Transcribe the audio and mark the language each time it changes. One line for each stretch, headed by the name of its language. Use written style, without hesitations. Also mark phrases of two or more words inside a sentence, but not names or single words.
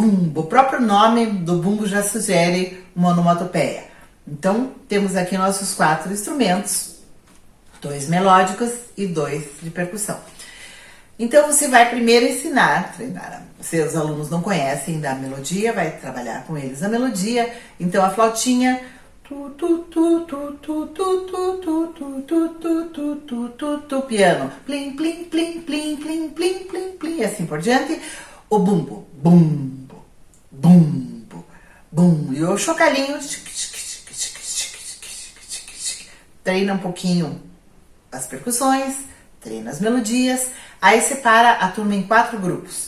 Portuguese: O próprio nome do bumbo já sugere uma onomatopeia. Então, temos aqui nossos 4 instrumentos, 2 melódicos e 2 de percussão. Então, você vai primeiro treinar. Se os alunos não conhecem da melodia, vai trabalhar com eles a melodia. Então, a flautinha, tu, tu, tu, tu, tu, tu, tu, tu, tu, tu, tu, tu, tu, tu, piano, plim, plim, plim, plim, plim, plim, plim, plim, e assim por diante. O bumbo, bumbo, bumbo, bum. E o chocalhinho, treina um pouquinho as percussões, treina as melodias, aí separa a turma em 4 grupos.